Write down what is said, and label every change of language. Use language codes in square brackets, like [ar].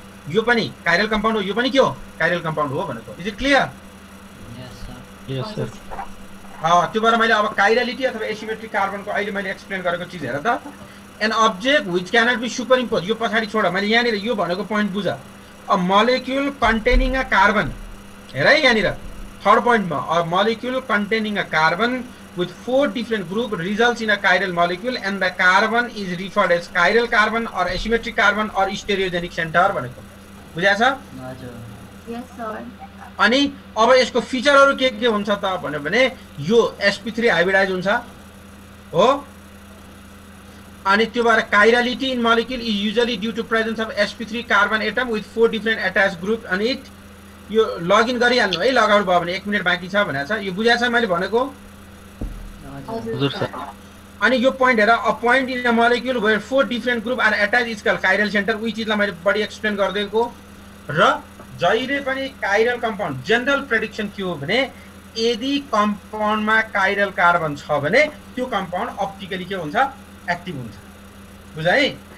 [ne] यो पनि chiral compound हो, यो पनि के हो काइरल कम्पाउन्ड हो भनेको। [en] Is it clear? Yes sir. [ne] त्यो भएर मैले अब काइरलिटी अथवा एसिमेट्रिक कार्बनको अहिले मैले एक्सप्लेन गरेको चिज हेर त। [en] an object which cannot be superimpose, [ne] यो पछाडि छोड, मैले यहाँनिर यो भनेको पोइन्ट बुझ। [en] a molecule containing a carbon, [ne] हेर है यहाँनिर थर्ड पोइन्टमा, [en] a molecule containing a carbon with 4 different group results in a chiral molecule and the carbon is referred as chiral carbon or asymmetric carbon or stereogenic center [ne] भनेको बुझाछ? [en] Yes sir. [ne] अनि अब यसको फिचरहरु के हुन्छ त भन्यो भने यो sp3 हाइब्रिडाइज हुन्छ हो। अनि त्यो भएर [en] chirality in molecule is usually due to presence of sp3 carbon atom with 4 different attached group on it। [ne] यो लगइन गरिहाल्नु है, लगाउनु भयो भने 1 मिनेट बाँकी छ भनेको छ। यो बुझाछ मैले भनेको? हजुर सर। अनि यो पोइन्ट हेर, [en] A point in a molecule where 4 different group are attached is called chiral centre. [ne] उही चीजलाई मैले बढी एक्सप्लेन गर्दैको र जहिले पनि काइरल कम्पाउन्ड जनरल प्रेडिक्सन के हो भने यदि कम्पाउन्डमा काइरल कार्बन छ भने त्यो कम्पाउन्ड अप्टिकली के हुन्छ एक्टिभ हुन्छ। बुझ है?